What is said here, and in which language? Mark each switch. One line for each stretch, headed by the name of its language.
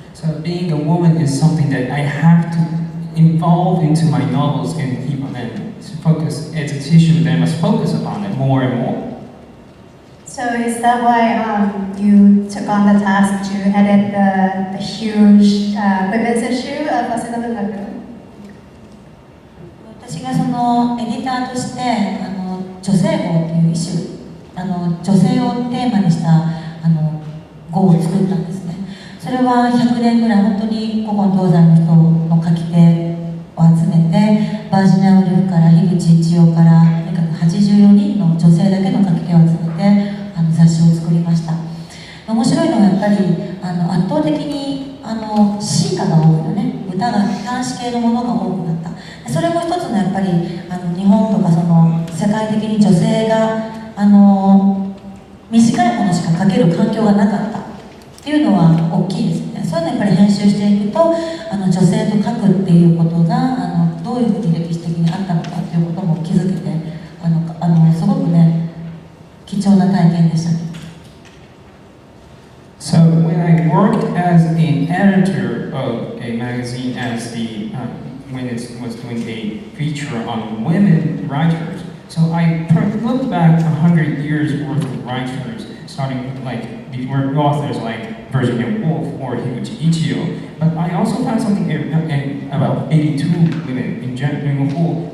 English: So being a woman is something that I have to involve into my novels and focus. It's an issue that I must focus upon it more and more. So is that why you took on the task to edit the huge women's issue of Waseda Bungaku?
Japanese: 私がそのエディターとして女性号っていう一種女性をテーマにした号を作ったんですね。それは100年ぐらい本当に古今東西の人の書き手を集めてバージニア・ウルフから樋口一葉からとにかく84人の女性だけの書き手を集めて雑誌を作りました。面白いのはやっぱり圧倒的に詩歌が多いのね、歌が短詩系のものが多くなった。それも一つのやっぱり日本とかその世界的に女性が短いものしか書ける環境がなかったっていうのは大きいですね。そういうのやっぱり編集していくと女性と書くっていうことがどういうふうに歴史的にあったのかっていうことも気づけてすごくね貴重な体験でしたね。
English: So when I worked as an editor of a magazine when it was doing a feature on women writers, so I looked back 100 years worth of writers, starting like the authors like Virginia Woolf or Higuchi Ichio, but I also found something about 82 women in general whole.